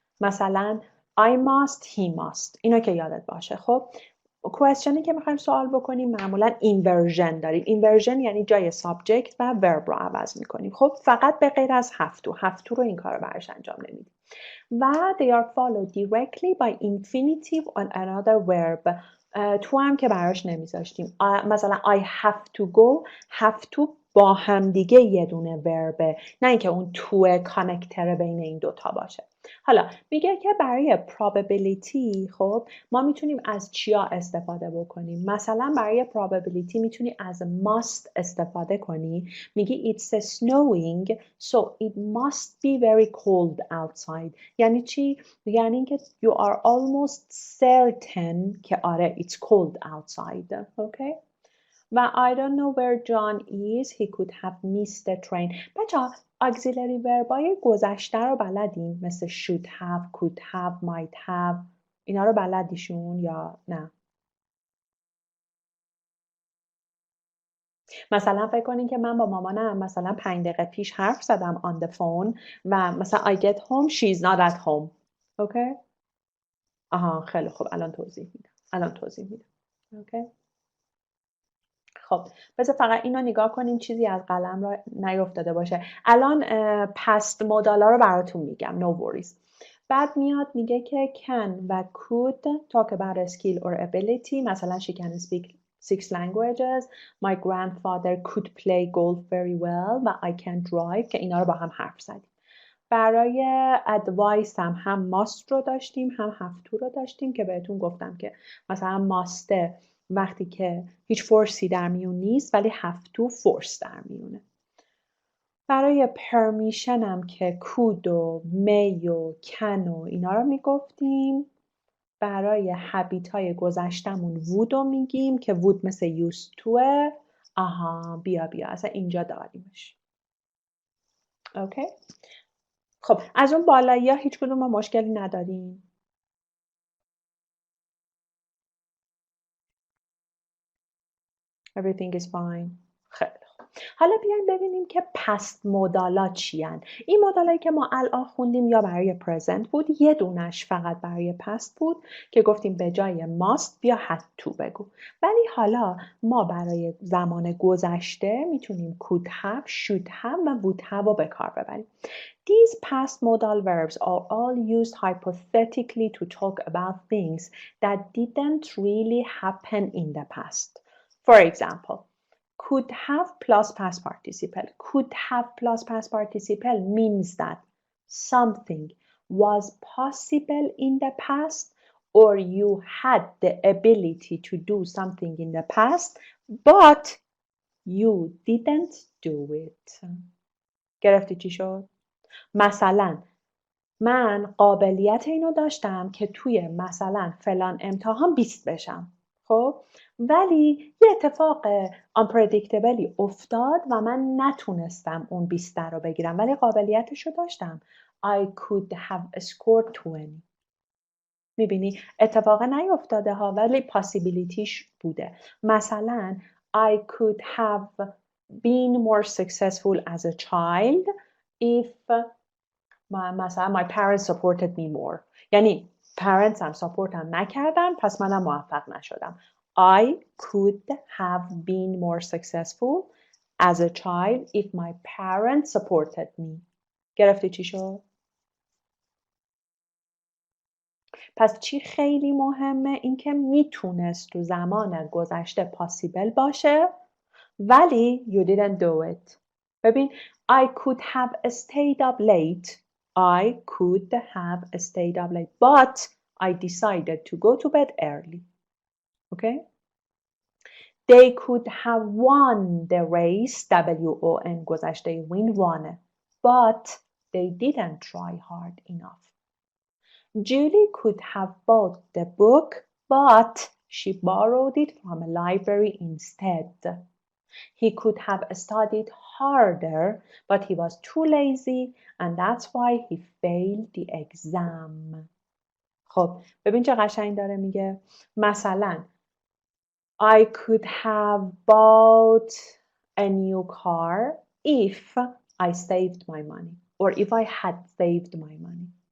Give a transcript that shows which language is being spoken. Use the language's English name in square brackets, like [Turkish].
[English] مثلا I must, he must. [Persian] اینو که یادت باشه. خب کوئسچنی که میخوایم سوال بکنیم معمولا اینورژن داریم. اینورژن یعنی جای سابجکت و ورب رو عوض میکنیم. خب فقط به غیر از have to رو این کار رو براش انجام نمیدیم. [English] و they are followed directly by infinitive on another verb. [Persian] تو هم که براش نمیذاشتیم. مثلا [English] I have to go, [Persian] have to با هم دیگه یه دونه وربه، نه اینکه اون تو کانکتر بین این دوتا باشه. حالا میگه که برای probability خب ما میتونیم از چیا استفاده بکنیم. مثلا برای probability میتونی از must استفاده کنی. [English] میگی it's snowing so it must be very cold outside. [Persian] یعنی چی؟ یعنی اینکه [English] you are almost certain [Persian] که آره [English] it's cold outside. Okay? و I don't know where John is. He could have missed the train. [Persian] بچه‌ها auxiliary verbای گذشته رو بلدین؟ مثل should have, could have, might have. اینا رو بلدیشون یا نه؟ مثلا فکر کنین که من با مامانم مثلا 5 دقیقه پیش حرف زدم [English] on the phone [Persian] و مثلا [English] I get home she's not at home. [Persian] اوکی؟ آها خیلی خوب، الان توضیح میدم. اوکی؟ خب بذار فقط اینو نگاه کنیم چیزی از قلم را نیفتاده باشه. الان پست مودالا رو براتون میگم. [English] No worries. [Persian] بعد میاد میگه که [English] can و could talk about a skill or ability. مثلا she can speak 6 languages. My grandfather could play golf very well و I can drive که اینا رو با هم حرف زدیم. [Persian] برای advice هم must رو داشتیم هم have to رو داشتیم که بهتون گفتم که مثلا must وقتی که هیچ فورسی در میون نیست ولی have to force در میونه. برای permission هم که could و may و can و اینا رو میگفتیم. برای habit های گذشتمون would رو میگیم که would مثل used toه. آها بیا اصلا اینجا داریمش. اوکی؟ خب از اون بالایی ها هیچ کدوم ما مشکلی نداریم. [English] Everything is fine. [Persian] خیلی خوب. حالا بیایم ببینیم که پست مودالا چیان. این مودالایی که ما الان خوندیم یا برای present بود، یه دونش فقط برای past بود که گفتیم به جای must بیا had to بگو. ولی حالا ما برای زمان گذشته میتونیم could have, should have و would have رو به کار ببریم. [English] These past modal verbs are all used hypothetically to talk about things that didn't really happen in the past. For example, could have plus past participle. Could have plus past participle means that something was possible in the past or you had the ability to do something in the past but you didn't do it. [Persian] گرفتی چی شد؟ مثلا من قابلیت اینو داشتم که توی مثلا فلان امتحان 20 بشم. خب ولی یه اتفاق unpredictably افتاد و من نتونستم اون 20 رو بگیرم ولی قابلیتش رو داشتم. [English] I could have scored 20. [Persian] میبینی اتفاق نیفتاده ها ولی possibilityش بوده. [English] مثلا I could have been more successful as a child if مثلا my parents supported me more. [Persian] یعنی parents هم support هم نکردن پس منم موفق نشدم. [English] I could have been more successful as a child if my parents supported me. [Persian] گرفتی چی شد؟ پس چی خیلی مهمه؟ اینکه میتونست تو زمان گذشته possible باشه ولی [English] you didn't do it. ببین I could have stayed up late. I could have stayed up late but I decided to go to bed early. Okay? They could have won the race. W-O-N گذشته win won but they didn't try hard enough. Julie could have bought the book but she borrowed it from a library instead. He could have studied harder, but he was too lazy and that's why he failed the exam. [Persian] خب ببین چه قشنگ داره میگه. [English] مثلا I could have bought a new car if I saved my money or if I had saved my money.